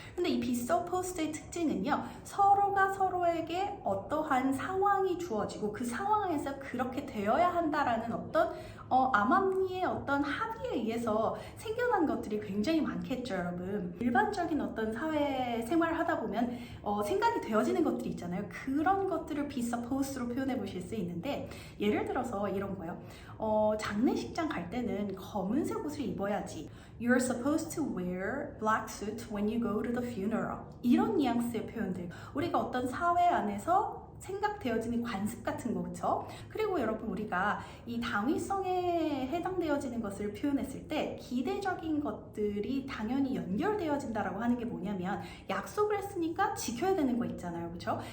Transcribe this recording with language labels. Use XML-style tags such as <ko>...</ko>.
<ko>근데 이 be supposed의 특징은요, 서로가 서로에게 어떠한 상황이 주어지고 그 상황에서 그렇게 되어야 한다라는 어떤 암암리의 어떤 합의에 의해서 생겨난 것들이 굉장히 많겠죠, 여러분. 일반적인 어떤 사회 생활을 하다 보면 생각이 되어지는 것들이 있잖아요. 그런 것들을 be supposed로 표현해 보실 수 있는데 예를 들어서 이런 거요. 장례식장 갈 때는 검은색 옷을 입어야지.</ko> <en>You're supposed to wear black suit when you go to the funeral.</en> <ko>이런 뉘앙스의 표현들. 우리가 어떤 사회 안에서 생각되어지는 관습 같은 거, 그렇죠? 그리고 여러분 우리가 이 당위성에 해당되어지는 것을 표현했을 때 기대적인 것들이 당연히 연결되어진다라고 하는 게 뭐냐면 약속을 했으니까 지켜야 되는 거 있잖아요, 그렇죠?</ko>